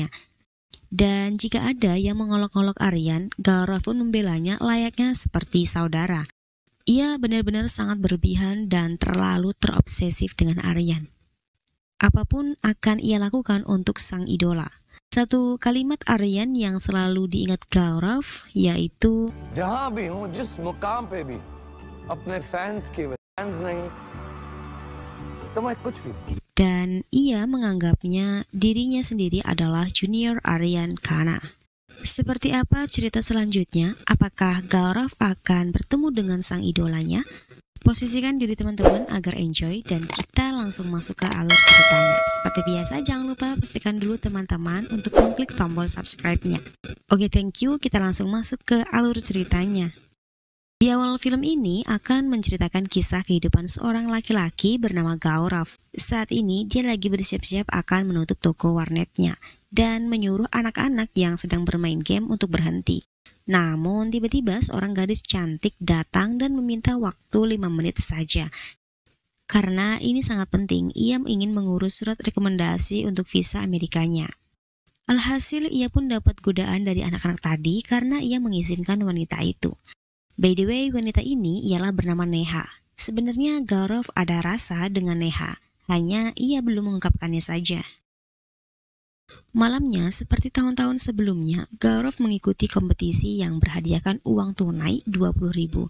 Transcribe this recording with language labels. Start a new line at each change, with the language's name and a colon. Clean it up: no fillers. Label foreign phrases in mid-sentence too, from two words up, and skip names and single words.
Indonesian: Dan jika ada yang mengolok-olok Aryan, Gaurav pun membelanya layaknya seperti saudara. Ia benar-benar sangat berlebihan dan terlalu terobsesif dengan Aryan. Apapun akan ia lakukan untuk sang idola. Satu kalimat Aryan yang selalu diingat Gaurav yaitu
Hindi: जहाँ भी हूँ जिस मुकाम पे भी अपने फैंस की फैंस नहीं तो मैं कुछ भी.
Indonesian: Dan ia menganggapnya dirinya sendiri adalah junior Aryan Khanna. Seperti apa cerita selanjutnya? Apakah Gaurav akan bertemu dengan sang idolanya? Posisikan diri teman-teman agar enjoy dan kita langsung masuk ke alur ceritanya. Seperti biasa jangan lupa pastikan dulu teman-teman untuk mengklik tombol subscribe-nya. Oke,
English: thank you,
Indonesian: kita langsung masuk ke alur ceritanya. Di awal film ini akan menceritakan kisah kehidupan seorang laki-laki bernama Gaurav. Saat ini dia lagi bersiap-siap akan menutup toko warnetnya dan menyuruh anak-anak yang sedang bermain game untuk berhenti. Namun tiba-tiba seorang gadis cantik datang dan meminta waktu 5 menit saja. Karena ini sangat penting, ia ingin mengurus surat rekomendasi untuk visa Amerikanya. Alhasil ia pun dapat godaan dari anak-anak tadi karena ia mengizinkan wanita itu.
English: By the way,
Indonesian: wanita ini ialah bernama Neha. Sebenarnya Gaurav ada rasa dengan Neha, hanya ia belum mengungkapkannya saja. Malamnya, seperti tahun-tahun sebelumnya, Gaurav mengikuti kompetisi yang berhadiahkan uang tunai 20.000.